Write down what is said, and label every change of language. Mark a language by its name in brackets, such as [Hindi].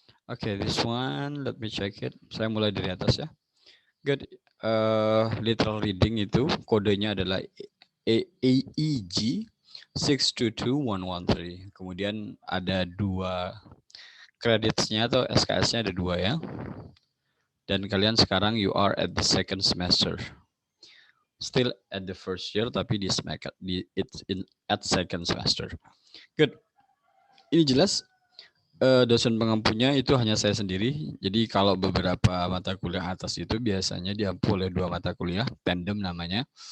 [English] Oke, this one, let me check it. [Indonesian] Saya mulai dari atas ya. Good. Literal reading itu kodenya adalah AEG 622113. Kemudian ada 2 credits-nya atau SKS-nya ada 2 ya. Dan kalian sekarang [English] you are at the second semester. Still at the first year [Indonesian] tapi [English] it's at second semester. [Indonesian] Good. Ini jelas. Dosen pengampunya itu hanya saya sendiri. Jadi kalau beberapa mata kuliah atas itu biasanya diampu oleh 2 mata kuliah, tandem namanya.